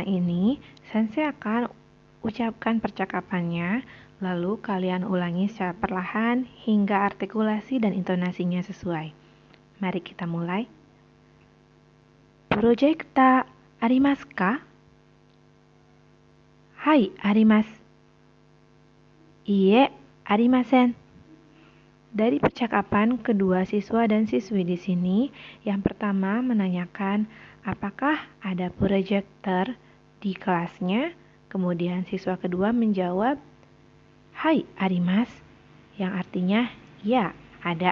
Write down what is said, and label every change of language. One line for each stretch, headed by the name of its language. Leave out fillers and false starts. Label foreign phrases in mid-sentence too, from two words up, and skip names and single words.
Indonesian: ini, sensei akan ucapkan percakapannya, lalu kalian ulangi secara perlahan hingga artikulasi dan intonasinya sesuai. Mari kita mulai.
Japanese: プロジェクターありますか? はい、あります。いいえ、ありません.
Indonesian: Dari percakapan kedua siswa dan siswi di sini, yang pertama menanyakan apakah ada proyektor di kelasnya. Kemudian siswa kedua menjawab,
Japanese: "はい、あります,"
Indonesian: yang artinya ya, ada.